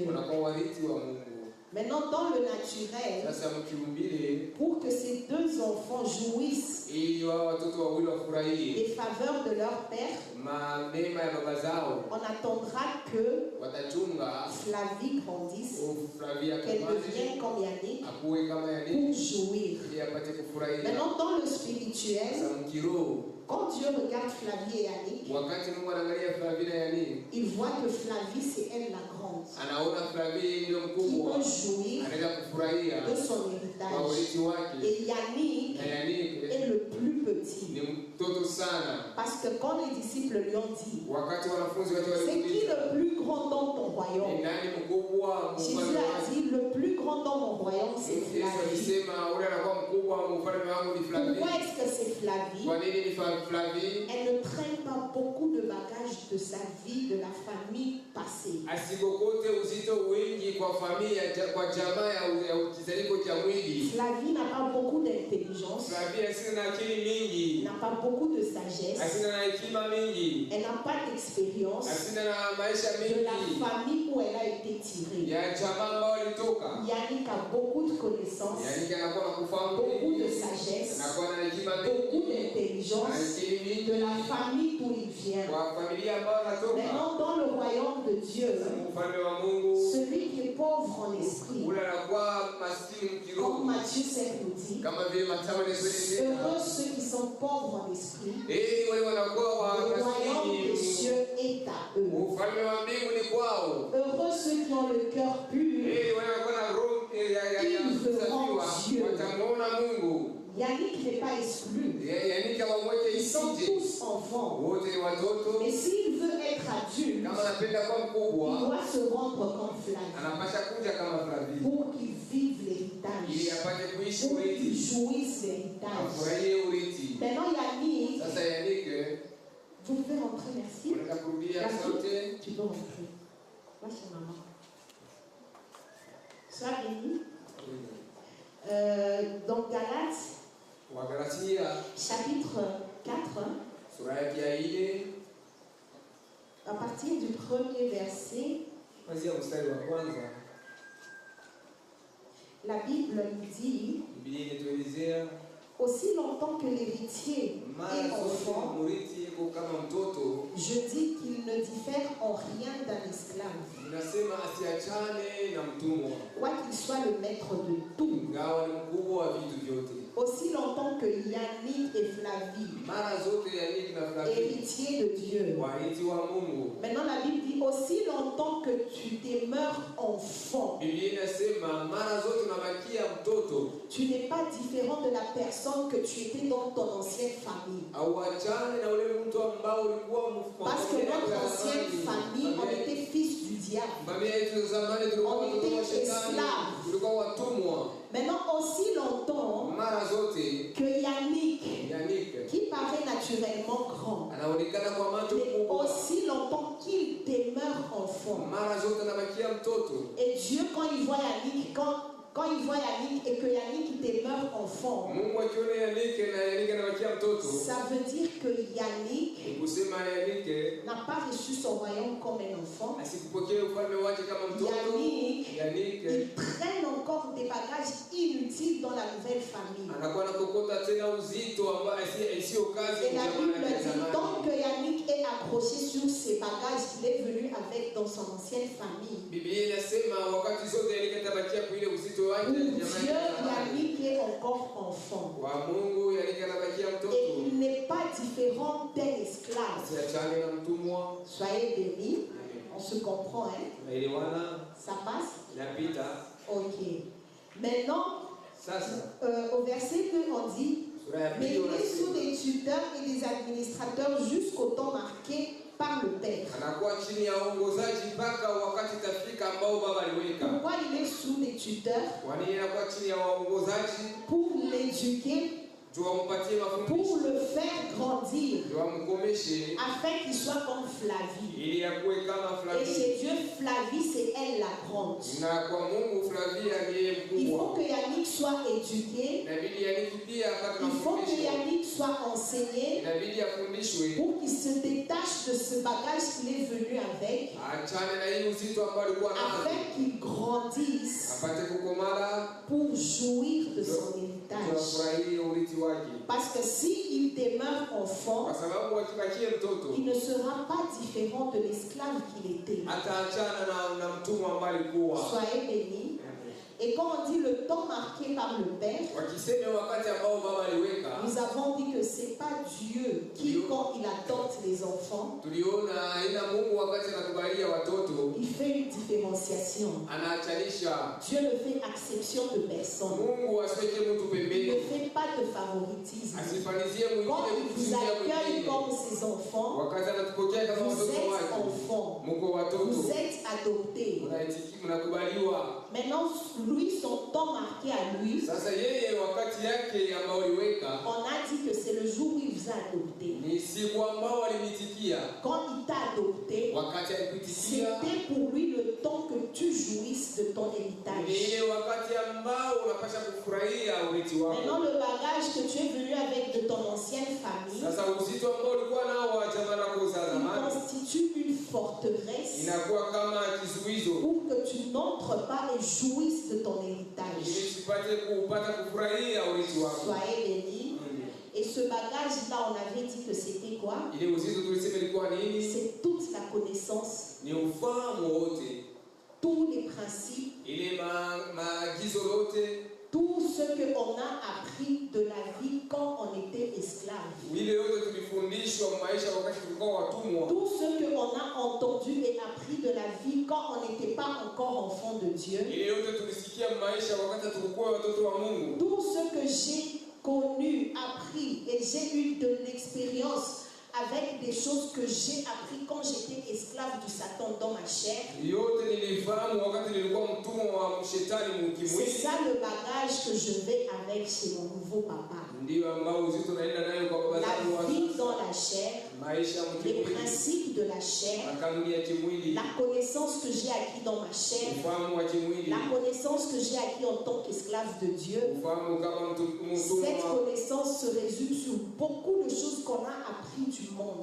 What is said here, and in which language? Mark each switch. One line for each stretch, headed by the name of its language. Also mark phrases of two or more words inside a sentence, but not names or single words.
French: Maintenant, dans le naturel, pour que ces deux enfants jouissent des faveurs de leur père, on attendra que Flavie grandisse, Flavia qu'elle
Swahili: Kamani
French: devienne comme Yannick
Swahili: akuwe kama
French: pour Yannick jouir.
Swahili: ili apate kufurahia.
French: Maintenant, dans le spirituel,
Swahili: Sasa mkiroho,
French: quand Dieu regarde Flavie et Yannick,
Swahili: wakati Mungu anaangalia Flavia na Yannick,
French: il voit que Flavie, c'est elle la grande,
Swahili: anaona Flavia ndio
French: qui
Swahili: mkubwa,
French: peut jouir
Swahili: anaweza kufurahia
French: de son
Swahili: kwa
French: héritage.
Swahili: urithi wake,
French: Et Yannick
Swahili: na Yannick
French: est le plus petit.
Swahili: ni mtoto sana.
French: Parce que quand les disciples lui ont dit,
Swahili: Wakati wanafunzi wake
French: c'est qui
Swahili: walimuuliza
French: le plus grand dans ton
Swahili: ni
French: royaume?
Swahili: nani mkubwa
French: Jésus
Swahili: mfalme
French: a
Swahili: wake,
French: dit, le plus grand dans mon royaume, c'est
Swahili: Yesu
French: Flavie.
Swahili: alisema ule anakuwa mkubwa wa ufalme wangu ni
French: Pourquoi
Swahili: Flavia.
French: est-ce que c'est Flavie?
Swahili: Kwa nini ni Flavia?
French: Elle ne traîne pas beaucoup de bagages de sa vie, de la famille passée.
Swahili: Asikokote uzito wingi kwa familia, kwa jamaa ya kizaliko cha mwili.
French: Flavie n'a pas beaucoup d'intelligence,
Swahili: Flavia asina na akili mingi,
French: n'a pas beaucoup de sagesse,
Swahili: asina na hekima mingi,
French: elle n'a pas d'expérience
Swahili: asina na maisha
French: de la
Swahili: mingi
French: famille où elle a été tirée.
Swahili: ya jamaa ambao alitoka.
French: Yannick a beaucoup de connaissances,
Swahili: Yaani anakuwa na kufahamu
French: beaucoup de
Swahili: mingi,
French: sagesse,
Swahili: anakuwa na hekima
French: beaucoup
Swahili: mingi, na
French: d'intelligence
Swahili: akili mingi
French: de la famille d'où il vient.
Swahili: kwa familia ambayo anatoka.
French: Maintenant, dans le royaume de Dieu,
Swahili: Ufalme wa Mungu
French: celui qui est pauvre en esprit,
Swahili: ule anakuwa maskini
French: comme
Swahili: mkiroho,
French: Matthieu 5 nous dit,
Swahili: kama vile Mathayo anasema.
French: heureux ceux qui sont pauvres en esprit,
Swahili: Wale wanakuwa wa
French: le royaume des
Swahili: maskini,
French: cieux est à eux.
Swahili: ufalme wa mbingu ni kwao.
French: Heureux ceux qui ont le cœur pur,
Swahili: Wale wanakuwa na roho ya kusafiwa, watamuona Mungu.
French: Yannick n'est pas exclu.
Swahili: Yaani kama mmoja
French: Ils sont
Swahili: isije,
French: tous enfants.
Swahili: wote ni watoto.
French: Mais s'il veut être adulte,
Swahili: Kama anapenda kuwa
French: il
Swahili: mkubwa,
French: doit se rendre comme Flavie
Swahili: anapasha kuja kama Flavia
French: pour qu'il vive
Swahili: ili
French: l'héritage,
Swahili: apate kuishi
French: pour qu'il
Swahili: urithi,
French: jouisse l'héritage.
Swahili: afurahie urithi.
French: Maintenant, Yannick,
Swahili: Sasa Yannick,
French: vous pouvez rentrer, merci.
Swahili: unataka kurudia?
French: Merci.
Swahili: Asante.
French: Tu peux rentrer. Va chez maman. Sois béni. Donc, Galates,
Swahili: Wagalatia
French: chapitre 4,
Swahili: sura yake ya 4
French: à partir du premier verset,
Swahili: kuanzia mstari wa kwanza.
French: la Bible nous dit,
Swahili: Biblia inatuelezea
French: aussi longtemps que l'héritier
Swahili: mara
French: est
Swahili: zote
French: enfant,
Swahili: murithi yuko kama mtoto,
French: je dis qu'il ne diffère en rien d'un esclave,
Swahili: inasema asiachane na mtumwa,
French: quoiqu'il soit le maître de tout.
Swahili: ingawa ni mkubwa wa vitu vyote.
French: Aussi longtemps que Yannick et Flavie,
Swahili: Mara zote Yannick na Flavia
French: héritiers de Dieu.
Swahili: warithi wa Mungu.
French: Maintenant, la Bible dit aussi longtemps que tu demeures enfant,
Swahili: Biblia inasema mara zote unabakia mtoto,
French: tu n'es pas différent de la personne que tu étais dans ton ancienne famille.
Swahili: auachane na ule mtu ambao ulikuwa
French: Parce que notre ancienne famille, on était fils du diable.
Swahili: familia yetu za zamani tulikuwa
French: On
Swahili: watoto wa
French: était
Swahili: shetani,
French: esclaves.
Swahili: tulikuwa watumwa.
French: Maintenant, aussi longtemps
Swahili: Mara zote
French: que Yannick,
Swahili: Yannick
French: qui paraît naturellement grand,
Swahili: anaonekana kwa macho
French: mais
Swahili: kubwa,
French: aussi longtemps qu'il demeure enfant.
Swahili: mara zote anabakia mtoto.
French: Et Dieu, quand il voit Yannick, quand il voit Yannick et que Yannick demeure enfant,
Swahili: Mungu akiona Yannick na Yannick anabakia mtoto,
French: ça veut dire que Yannick
Swahili: ni kusema Yannick
French: n'a pas reçu son royaume comme un enfant.
Swahili: asikupokee ufalme wake kama mtoto.
French: Yannick, il traîne encore des bagages inutiles dans la nouvelle famille.
Swahili: anakuwa anakokota tena uzito ambao sio kazi
French: Et la
Swahili: ya
French: Bible
Swahili: jamaa ya
French: dit,
Swahili: zamani.
French: tant que Yannick est accroché sur ses bagages qu'il est venu avec dans son ancienne famille,
Swahili: Biblia inasema wakati zote Yannick atabakia kwa ile uzito wake
French: pour
Swahili: ya
French: Dieu,
Swahili: jamaa ya zamani.
French: Yannick est encore enfant.
Swahili: Kwa Mungu Yannick anabakia
French: Et
Swahili: mtoto,
French: il n'est pas différent d'un esclave.
Swahili: asiachane na mtumwa.
French: Soyez bénis, on se comprend, hein?
Swahili: Naelewana,
French: Ça passe?
Swahili: napita.
French: Ok. Maintenant,
Swahili: Sasa
French: au verset 2, on dit,
Swahili: sura ya
French: mais
Swahili: pili
French: il est sous
Swahili: unasema
French: des tuteurs et des administrateurs jusqu'au temps marqué par le Père.
Swahili: anakuwa chini ya uongozaji mpaka wakati itafika ambao baba aliweka.
French: Pourquoi il est sous des tuteurs?
Swahili: Kwa nini anakuwa chini ya waongozaji?
French: Pour l'éduquer,
Swahili: Ndio wampatie
French: pour
Swahili: mafundisho,
French: le faire grandir,
Swahili: ndio wamkomeshe
French: afin qu'il soit comme Flavie.
Swahili: ili akuwe kama
French: Et
Swahili: Flavia.
French: chez Dieu, Flavie, c'est elle la grande.
Swahili: Na kwa Mungu Flavia ndiye
French: Il faut
Swahili: mkubwa.
French: que Yannick soit éduqué,
Swahili: Inabidi Yannick pia apate
French: il faut que
Swahili: mafundisho.
French: Yannick soit enseigné
Swahili: Inabidi afundishwe
French: pour qu'il se détache de ce bagage qu'il est venu avec,
Swahili: achane na hii uzito ambao alikuwa nao,
French: afin qu'il grandisse grandisse
Swahili: apate kukomala
French: pour jouir de son héritage.
Swahili: afurahie urithi wake,
French: Parce que s'il demeure enfant,
Swahili: kwa sababu akibakie mtoto
French: il ne sera pas différent de l'esclave qu'il était.
Swahili: ataachana na mtumwa ambaye alikuwa.
French: Soyez bénis. Et quand on dit le temps marqué par le Père,
Swahili: Wakisema wakati ambao baba aliweka,
French: nous avons dit que ce n'est pas Dieu qui, quand il adopte les enfants,
Swahili: tuliona ina Mungu wakati anakubalia watoto
French: il fait une différenciation.
Swahili: anaachanisha.
French: Dieu ne fait exception de personne.
Swahili: Mungu asiweke mtu
French: Il
Swahili: pembeni,
French: ne fait pas de favoritisme.
Swahili: asifanizie
French: Quand
Swahili: mwingine
French: il vous
Swahili: kutusia
French: accueille
Swahili: mwingine.
French: comme ses enfants,
Swahili: Wakati anatupokea kama
French: vous
Swahili: watoto
French: êtes
Swahili: wake,
French: enfants,
Swahili: mko watoto,
French: vous êtes adoptés.
Swahili: mnakubaliwa.
French: Maintenant, lui, son temps marqué à lui,
Swahili: Sasa yeye wakati yake ambao aliweka
French: on a dit que c'est le jour où il vous a adopté.
Swahili: ni siku ambao alimitikia.
French: Quand il t'a adopté,
Swahili: Wakati alipitikia
French: c'était pour lui le temps que tu jouisses de ton
Swahili: ni
French: héritage.
Swahili: ile wakati ambao unapasha kufurahia urithi
French: Maintenant,
Swahili: wako.
French: le bagage que tu es venu avec de ton ancienne famille,
Swahili: Sasa uzito ambao ulikuwa nao wa jamaa lako za
French: il
Swahili: zamani
French: constitue une forteresse
Swahili: inakuwa kama kizuizo
French: pour que tu n'entres pas et jouisses de ton
Swahili: ili
French: héritage.
Swahili: usipate kupata kufurahia urithi wako.
French: Soyez bénis. Et ce bagage-là, on avait dit que c'était quoi?
Swahili: Ile uzito tulisema ilikuwa nini?
French: C'est toute la connaissance,
Swahili: Ni ufahamu wote,
French: tous les principes,
Swahili: ile maagizo yote,
French: tout ce qu'on a appris de la vie quand on était esclave.
Swahili: ile yote tulifundishwa maisha wakati tulikuwa watumwa,
French: Tout ce qu'on a entendu et appris de la vie quand on n'était pas encore enfant de Dieu.
Swahili: ile yote tulisikia maisha wakati tulikuwa watoto wa Mungu.
French: Tout ce que j'ai connu, appris et j'ai eu de l'expérience avec des choses que j'ai appris quand j'étais esclave du Satan dans ma chair.
Swahili: Yote nilifahamu wakati nilikuwa mtumwa wa shetani
French: C'est
Swahili: mkimwili.
French: ça le bagage que je vais avec chez mon nouveau papa.
Swahili: Ndio ambao uzito naenda nayo kwa baba zangu
French: La
Swahili: wa
French: vie dans la chair,
Swahili: maisha
French: les
Swahili: mkimwili,
French: principes de la chair,
Swahili: kanuni ya kimwili,
French: la connaissance que j'ai acquis dans ma chair,
Swahili: ufahamu wa kimwili,
French: la connaissance que j'ai acquis en tant qu'esclave de Dieu.
Swahili: ufahamu kama mtumwa.
French: Cette connaissance se résume sur beaucoup de choses qu'on a appris du monde.